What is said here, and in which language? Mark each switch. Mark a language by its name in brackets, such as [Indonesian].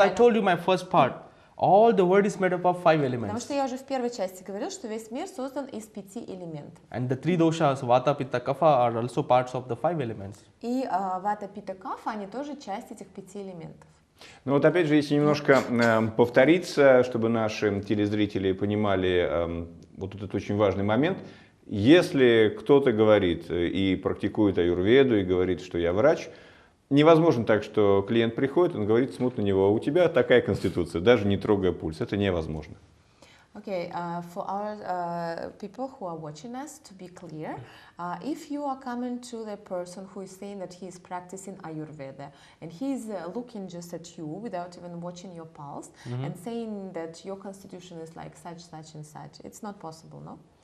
[English] I told you my first part, all the world is made up of 5 [Russian] Потому [English] elements. [Russian] что я уже в первой части говорил, что весь мир создан из 5 элементов. [English] And the three doshas, vata, pitta, kapha, are also parts of the 5 elements. [Russian] И вата, пита, кафа, они тоже часть этих 5 элементов. Ну вот опять же, если немножко повториться, чтобы наши телезрители понимали вот этот очень важный момент. Если кто-то говорит и практикует аюрведу, и говорит, что я врач, невозможно так, что клиент приходит, он говорит, смотрит на него, а у тебя такая конституция, даже не трогая пульс. Это невозможно. [English] Okay, for our people who are watching us, to be clear, if you are coming to the person who is saying that he is practicing Ayurveda and he is looking just at you without even watching your pulse and saying that your constitution is like such, such and such, it's not possible, no?